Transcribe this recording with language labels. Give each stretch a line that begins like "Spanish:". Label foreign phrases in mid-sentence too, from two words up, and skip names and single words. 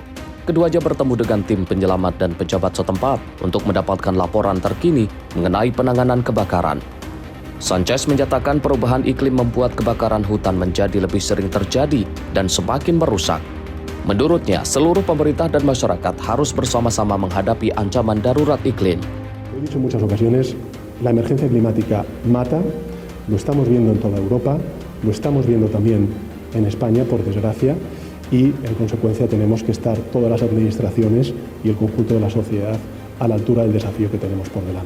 Indonesian: Keduanya bertemu dengan tim penyelamat dan pejabat setempat untuk mendapatkan laporan terkini mengenai penanganan kebakaran. Sánchez menyatakan perubahan iklim membuat kebakaran hutan menjadi lebih sering terjadi dan semakin merusak. Menurutnya, seluruh pemerintah dan masyarakat harus bersama-sama menghadapi ancaman darurat iklim.
Spanish: He dicho en muchas ocasiones, la emergencia climática mata, lo estamos viendo en toda Europa, lo estamos viendo también en España, por desgracia, y en consecuencia tenemos que estar todas las administraciones y el conjunto de la sociedad a la altura del desafío que tenemos por delante.